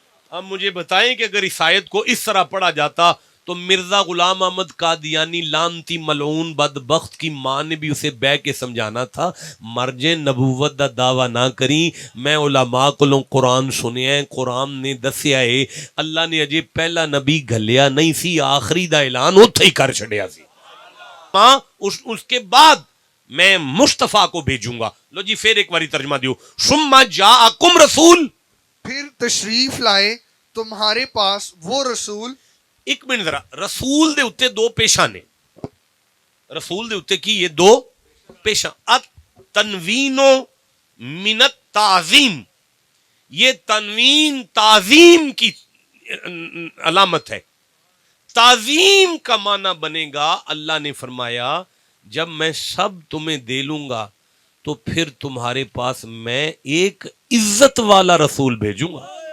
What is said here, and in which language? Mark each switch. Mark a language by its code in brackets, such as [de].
[ur] اب مجھے بتائیں کہ اگر اس آیت کو اس طرح پڑھا جاتا تو مرزا غلام احمد قادیانی لانتی ملعون بدبخت کی ماں نے بھی اسے بہ کے سمجھانا تھا, [pa] مرجے نبوت دا دعویٰ نہ کری, میں علماء کولوں قرآن سنیا ہے, قرآن نے دسیا ہے اللہ نے اجے پہلا نبی گھلیا نہیں سی, آخری دا اعلان اوتھے ہی کر چھڑیا سی. [ur] اس کے بعد میں مصطفیٰ کو بھیجوں گا. [pa] لو جی پھر ایک باری ترجمہ دیو. [ar] ثم جاءکم رسول, [ur] پھر تشریف لائے تمہارے پاس وہ رسول. [pa] ایک منٹ ذرا, رسول دے اتے دو پیشاں نے, رسول دے اتے کی یہ دو پیشاں. [ar] التنوین من التعظیم, [ur] یہ تنوین تعظیم کی علامت ہے. تعظیم کا معنی بنے گا, اللہ نے فرمایا جب میں سب تمہیں دے لوں گا تو پھر تمہارے پاس میں ایک عزت والا رسول بھیجوں گا.